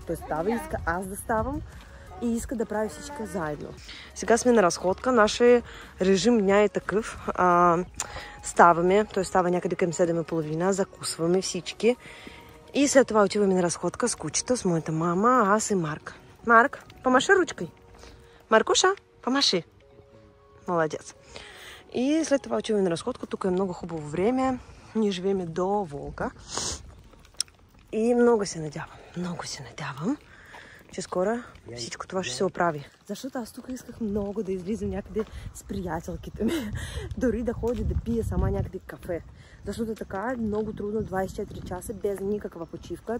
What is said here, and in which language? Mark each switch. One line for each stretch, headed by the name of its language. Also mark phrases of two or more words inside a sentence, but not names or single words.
Bulgarian: Той става и иска аз да ставам и иска да прави всички заедно. Сега сме на разходка. Нашия
Russian: режим дня
Bulgarian: е такъв. Ставаме, той става някъде към 7:30, закусваме всички. И след това отиваме на разходка с кучето, с моята мама, аз и Марк.
Russian: Марк, помаши ручкой. Маркуша, помаши. Молодец.
Bulgarian: И след това отиваме на разходка. Тук е много хубаво време. Ние живеем до Волга. И много се надявам, че скоро всичко това ще се оправи. Защото аз тук исках много да излизам някъде с приятелките ми. Дори да ходя да пия сама някъде кафе. Защото така е много трудно 24 часа без никаква почивка.